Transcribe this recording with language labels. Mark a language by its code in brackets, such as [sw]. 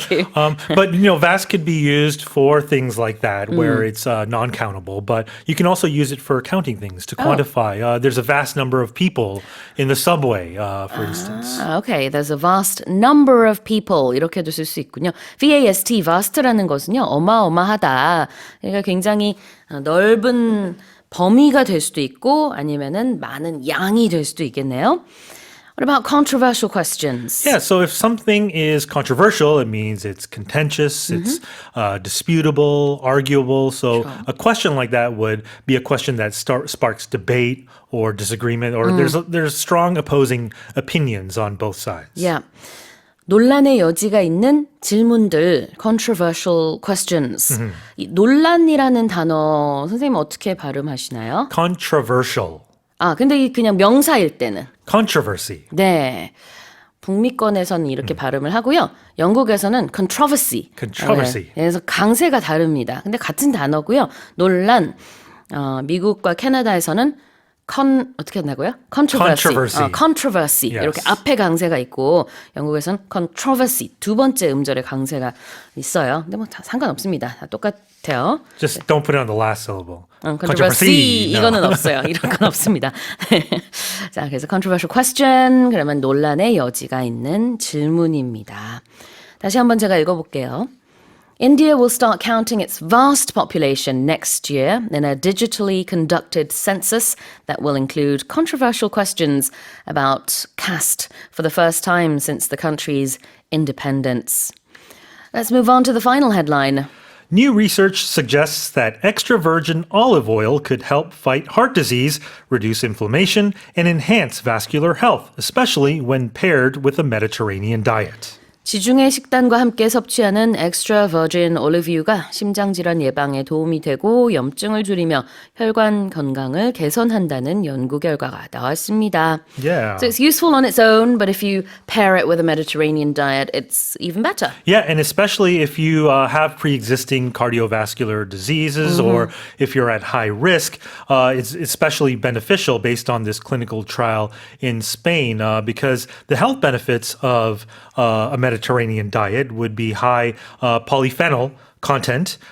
[en] Thank you. But vast could be used for things like that, where it's non-countable. But you can also use it for counting things to quantify. There's a vast number of people in the subway, for instance. Okay, there's a vast number of people [ko] 이렇게도 쓸 수 있군요. VAST, vast라는 것은요 어마어마하다. 그러니까 굉장히 넓은 범위가 될 수도 있고 아니면은 많은 양이 될 수도 있겠네요. [en] What about controversial questions? Yeah, so if something is controversial, it means it's contentious, it's disputable, arguable. So a question like that would be a question that sparks debate or disagreement, or there's strong opposing opinions on both sides. Yeah. [ko] 논란의 여지가 있는 질문들, [en] controversial questions. [ko] 이 논란이라는 단어 선생님 어떻게 발음하시나요? [en] Controversial. [ko] 아, 근데 이 그냥 명사일 때는 [en] Controversy. [ko] 네. 북미권에서는 이렇게 발음을 하고요. 영국에서는 controversy. [en] Controversy. [ko] 네, 그래서 강세가 다릅니다. 근데 같은 단어고요. 논란. 미국과 캐나다에서는 어떻게 한다고요? [en] Controversy. Controversy. Yes. [ko] 이렇게 앞에 강세가 있고 영국에서는 controversy. 두 번째 음절에 강세가 있어요. 근데 뭐 다 상관없습니다. 다 똑같아요. [en] Just don't put it on the last syllable. controversy. No. [ko] 이거는 없어요. 이런 건 없습니다. 자, 그래서 [en] controversial question. [ko] 그러면 논란의 여지가 있는 질문입니다. 다시 한번 제가 읽어볼게요. [en] India will start counting its vast population next year in a digitally conducted census that will include controversial questions about caste for the first time since the country's independence. Let's move on to the final headline. New research suggests that extra virgin olive oil could help fight heart disease, reduce inflammation, and enhance vascular health, especially when paired with a Mediterranean diet. [ko] 지중해 식단과 함께 섭취하는 엑스트라 버진 올리브유가 심장질환 예방에 도움이 되고 염증을 줄이며 혈관 건강을 개선한다는 연구 결과가 나왔습니다. [en] Yeah. So it's useful on its own, but if you pair it with a Mediterranean diet, it's even better. Yeah, and especially if you have pre-existing cardiovascular diseases or if you're at high risk, it's especially beneficial based on this clinical trial in Spain because the health benefits of a Mediterranean diet would be high polyphenol content.